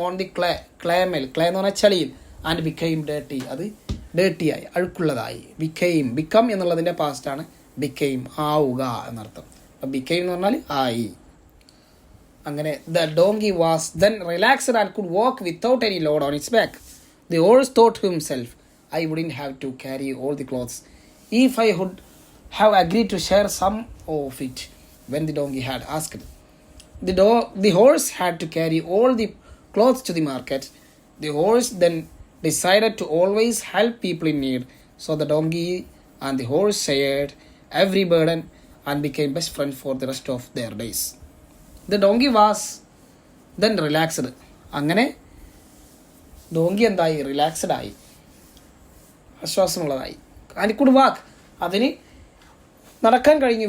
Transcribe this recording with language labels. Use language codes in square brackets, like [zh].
[ml] On the ക്ലേമേൽ, clay എന്ന് പറഞ്ഞാൽ ചളിയിൽ. [en] and became dirty, [ml] അത് ഡേർട്ടിയായി, അഴുക്കുള്ളതായി. ബിക്കം എന്നുള്ളതിൻ്റെ പാസ്റ്റാണ് ബിക്കെയിം, ആവുക എന്നർത്ഥം. അപ്പം ബിക്കെയിം എന്ന് പറഞ്ഞാൽ ആയി. അങ്ങനെ [en] The donkey was then relaxed and could walk without any load on its back. The horse thought to himself, I wouldn't have to carry all the clothes if I would have agreed to share some of it. When the donkey had asked, the horse had to carry all the clothes to the market. The horse then decided to always help people in need. So the donkey and the horse shared every burden and became best friend for the rest of their days. The donkey was then relaxed. [ml] അങ്ങനെ donkey എന്തായി? Relaxed ആയി, ആശ്വാസമുള്ളതായി. [en] and could walk, [ml] അതിന് നടക്കാൻ കഴിഞ്ഞു.